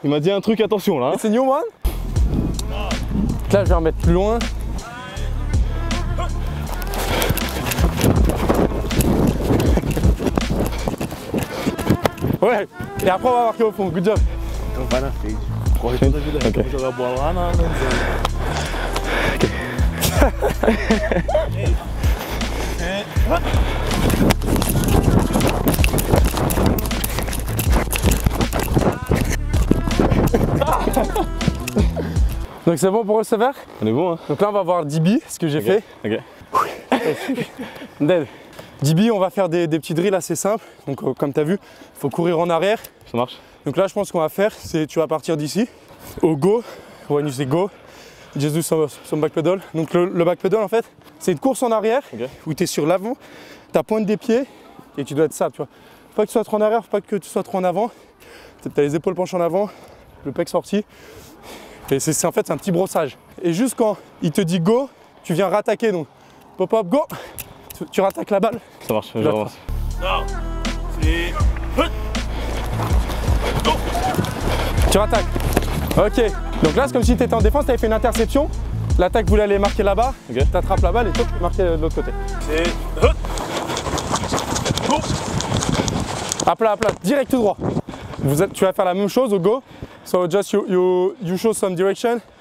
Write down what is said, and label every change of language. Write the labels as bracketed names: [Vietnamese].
[French] Il m'a dit un truc, attention là. C'est [English] new one. [French] Là je vais remettre plus loin. Ouais. Et après on va marquer au fond, [English] good job. [Portuguese] Então vai na frente. Corre toda a vida reta, vou jogar a bola lá na zona. [French] Donc c'est bon pour receveur? On est bon, hein? Donc là on va voir DB, ce que j'ai fait. Ok. [English] Dead. [French] DB, on va faire des petits drills assez simples. Donc comme tu as vu, il faut courir en arrière. Ça marche. Donc là je pense qu'on va faire, c'est tu vas partir d'ici. Au [English] go, when you say go, just do some back pedal. [French] Donc le back pedal en fait, c'est une course en arrière où tu es sur l'avant, ta pointe des pieds et tu dois être ça, tu vois. Faut pas que tu sois trop en arrière, faut pas que tu sois trop en avant. Tu as les épaules penchées en avant, le pec sorti. Et c'est en fait c'est un petit brossage. Et juste quand il te dit go, tu viens rattaquer. Donc pop up go, tu rattaques la balle. Ça marche, j'avance. Tu rattaques. Ok. Donc là c'est comme si tu étais en défense, tu avais fait une interception. L'attaque voulait aller marquer là-bas, tu attrapes la balle et tu marques de l'autre côté. À plat, direct tout droit. Tu vas faire la même chose au go. [English] So just you show some direction.